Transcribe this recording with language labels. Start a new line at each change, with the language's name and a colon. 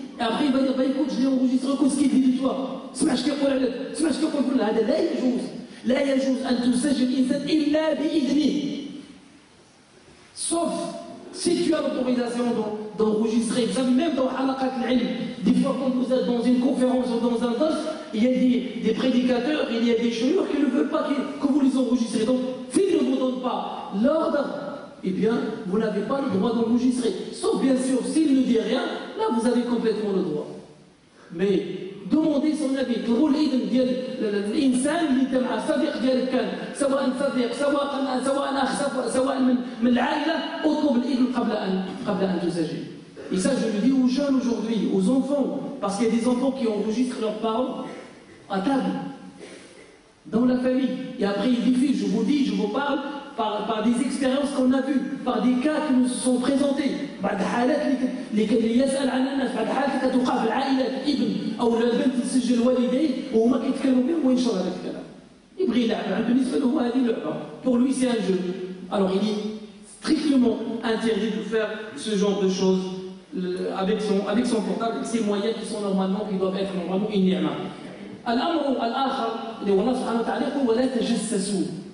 French: Et après il va dire, bah écoute, je l'ai enregistré, écoute ce qu'il dit de toi.
Arabic: اسمع اش كيقول عليك، اسمع اش كيقول. هذا لا يجوز أن تسجل الإنسان إلا بإذنه.
French: Sauf si tu as l'autorisation d'enregistrer. Vous savez, même dans Halaqat al-Ilm, des fois quand vous êtes dans une conférence ou dans un dars, il y a des prédicateurs, il y a des chouïrs qui ne veulent pas que vous les enregistrez. Donc, s'ils ne vous donnent pas l'ordre, eh bien, vous n'avez pas le droit d'enregistrer. Sauf bien sûr, s'il ne dit rien, là vous avez complètement le droit. Mais دوموندي سون افي،
Arabic: تقول الاذن ديال الانسان اللي انت مع صديق ديالك كان، سواء صديق سواء اخ سواء من العائله، اطلب الاذن قبل ان تسجل.
French: Et ça, je le dis aux jeunes aujourd'hui, aux enfants, parce qu'il y a des enfants qui enregistrent leurs parents à table, dans la famille. Et après, ils diffusent, je vous dis, je vous parle par des expériences qu'on a vues, par des cas qui nous sont présentés.
Arabic: بعد حالات اللي يسأل عنها الناس، بعد حالات كتوقع في العائلات، ابن أو البنت تسجل والديه وهما كيتكلموا بهم وينشر هذا الكلام. يبغي يلعب، بالنسبة له هو هذه لعبة.
French: Pour lui, c'est un jeu. Alors, il est strictement interdit de faire ce genre de choses avec son portable, avec ses moyens qui doivent être normalement une ni'ma.
Arabic: الأمر الآخر اللي هو الله سبحانه وتعالى يقول ولا تجسسوا.